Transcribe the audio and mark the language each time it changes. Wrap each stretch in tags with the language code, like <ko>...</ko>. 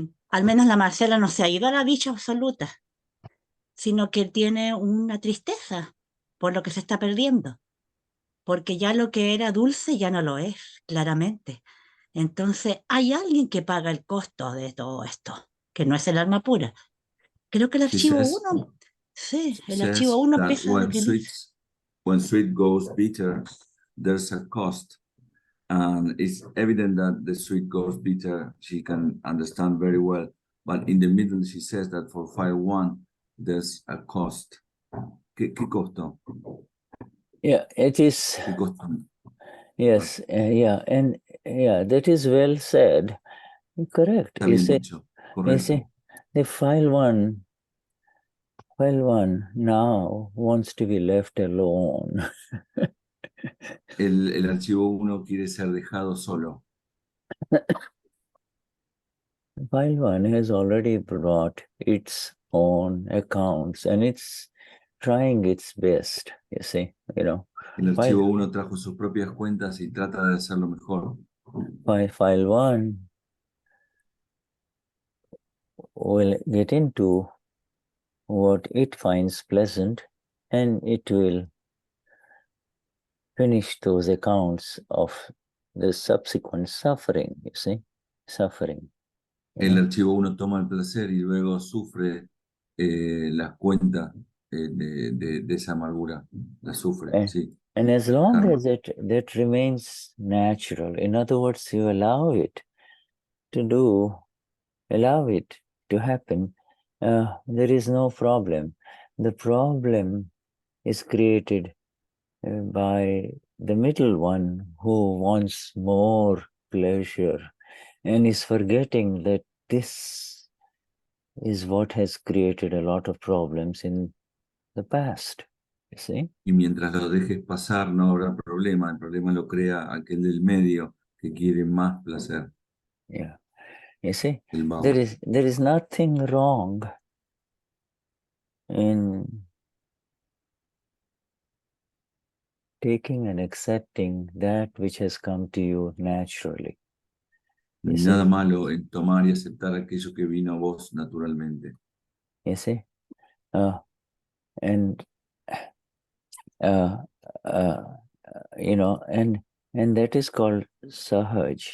<es>Al menos la Marcela no se ha ido a la dicha absoluta, sino que tiene una tristeza por lo que se está perdiendo, porque ya lo que era dulce ya no lo es, claramente. Entonces, hay alguien que paga el costo de todo esto, que no es el alma pura. Creo que el archivo 1, sí, el archivo 1 empieza a decir...</es> <en>When sweet goes bitter, there's a cost. And it's evident that the sweet goes bitter, she can understand very well. But in the middle, she says that for 5-1, there's a cost.</en> <es>¿Qué costo?</es> <en>Yeah, it is.</en> <es>¿Qué costo?</es> <en>Yes, and that is well said. Correct.</en> <es>Está bien dicho. Correcto.</es> <en>You see, the file one now wants to be left alone.</en> <es>El archivo 1 quiere ser dejado solo.</es> <en>File 1 has already brought its own accounts and it's trying its best, you see,</en> <es>El archivo 1 trajo sus propias cuentas y trata de hacerlo mejor.</es> <en>File 1 will get into what it finds pleasant and it will finish those accounts of the subsequent suffering, you see, suffering.</en> <es>El archivo 1 toma el placer y luego sufre las cuentas de esa amargura, la sufre, sí.</es> <en>And as long as that remains natural, in other words, you allow it to do allow it to happen. There is no problem. The problem is created by the middle one who wants more pleasure and is forgetting that this is what has created a lot of problems in the past. You see?</en> <es>Y mientras lo dejes pasar no habrá problema. El problema lo crea aquel del medio que quiere más placer.</es> <en>Yeah. You see?</en> <es>El vago.</es> <en>There is nothing wrong in taking and accepting that which has come to you naturally.</en> <es>No hay nada malo en tomar y aceptar aquello que vino a vos naturalmente.</es> <en>You see? And you know, and that is called sahaj.</en>